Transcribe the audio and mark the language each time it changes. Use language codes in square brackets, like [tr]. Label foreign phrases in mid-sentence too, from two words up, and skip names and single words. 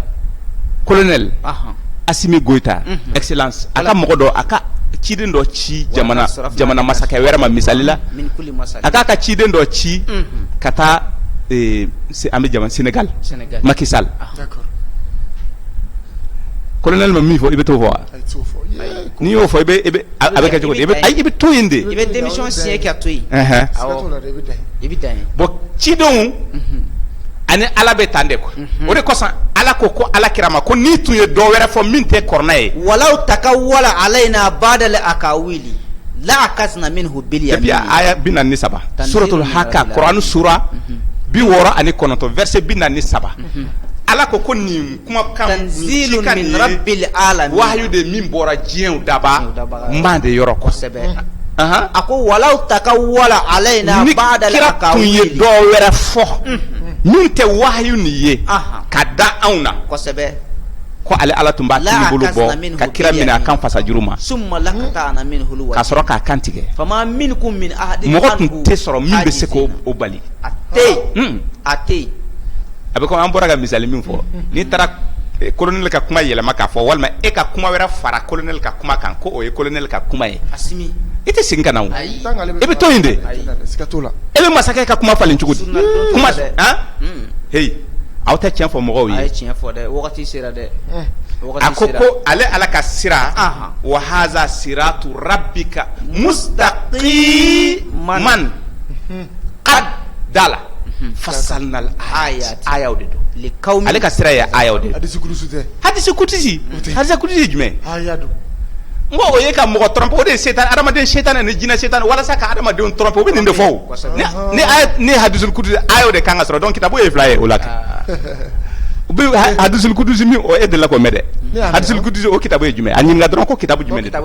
[bm] colonel Asimi Goita excellence a ka mɔgɔ dɔ a ka ciden dɔ ci jamana masakɛ wɛrɛ ma misali la a k'a ka ciden dɔ ci ka taa an bɛ jamana Sénégal Macky Sall colonel ma min fɔ i bɛ t'o fɔ wa n'i y'o fɔ a bɛ kɛ cogo di i bɛ to yen de i bɛ [fr] démission signer [bm] ka to yen i bɛ dan yen bon cidenw ani ala bɛ tan [fr] de quoi [bm] o de kosɔn ala ko ala kira ma ko n'i tun ye dɔ wɛrɛ fɔ min tɛ kɔrɔna ye [ar] ولو تقول علينا بعض الأقاويل لأخذنا منه باليمين [bm] depuis aya 43 suratul Haka Kuranu sura 69 verset 43 ala ko nin kuma kan [ar] تنزيل من رب العالمين [bm] wahyu de min bɔra diɲɛw daba man de yɔrɔ kosɛbɛ a ko [ar] ولو تقول علينا بعض الأقاويل [bm] tun ye dɔ wɛrɛ fɔ min tɛ wahyu nin ye ka da anw na kosɛbɛ ko ale ala tun b'a kini bolo bɔ ka kira minɛ a kan fasa juru ma ka sɔrɔ k'a kan tigɛ mɔgɔ tun tɛ sɔrɔ min bɛ se k'o bali a tɛ yen a bɛ komi an bɔra ka misali min fɔ n'i taara colonel ka kuma yɛlɛma k'a fɔ walima e ka kuma wɛrɛ fara colonel ka kuma kan ko o ye colonel ka kuma ye i tɛ segin ka na o i bɛ to yen de e bɛ masakɛ ka kuma falen cogo di kuma heyi aw tɛ tiɲɛ fɔ mɔgɔw ye a ko ale ala ka sira [ar] وهذا صراط ربك مستقيما قد فصلنا الآيات [bm] de don ale ka sira ye aya o de hadisi kudusi tɛ hadisi kudusi jumɛn aya don n ko o ye ka mɔgɔ tromper o de ye setan adamaden setan ni jinɛ setan walasa ka adamadenw tromper o bɛ nin de fɔ o ni hadisul kudusi aya o de kan ka sɔrɔ donc kitabu ye 2 ye o la u bɛ hadisul kudusi min o e de la ko mɛ dɛ hadisul kudusi o kitabu ye jumɛn a ɲininka dɔrɔn ko kitabu jumɛn de